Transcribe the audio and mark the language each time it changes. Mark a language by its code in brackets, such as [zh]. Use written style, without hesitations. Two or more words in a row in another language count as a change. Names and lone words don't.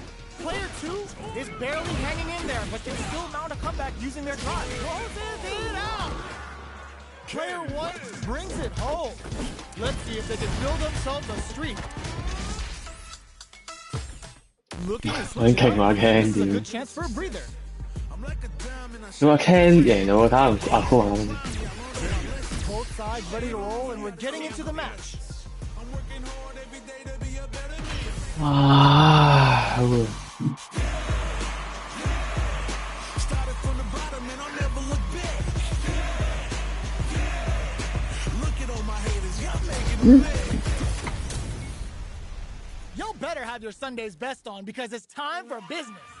[en] Player two is barely hanging in there, but can still mount a comeback using their drive. Closes it out. Player one brings it home. Let's see if they can build themselves a streak. Looking to switch it up. This is a good chance for a breather. [yue] 你話 Ken 贏咗，睇下阿哥話。 [en] Both sides ready to roll, and we're getting into the match. [yue] 啊，好喎。 [en] Y'all better have your Sunday's best on because it's time for business.